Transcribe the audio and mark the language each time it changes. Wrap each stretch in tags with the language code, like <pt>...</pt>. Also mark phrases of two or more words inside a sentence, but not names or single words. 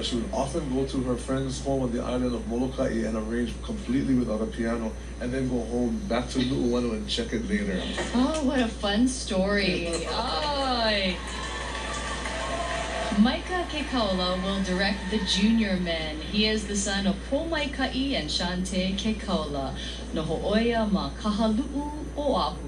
<en>She would often go to her friend's home on the island of Molokai and arrange completely without a piano, and then go home back to Nu'uanu and check it later. Oh, what a fun story. Oh. Micah Kekaula will direct the junior men. He is the son of Pomaikai and Shante Kekaula.</en> <haw>Noho'oia ma kahalu'u oahu.</haw>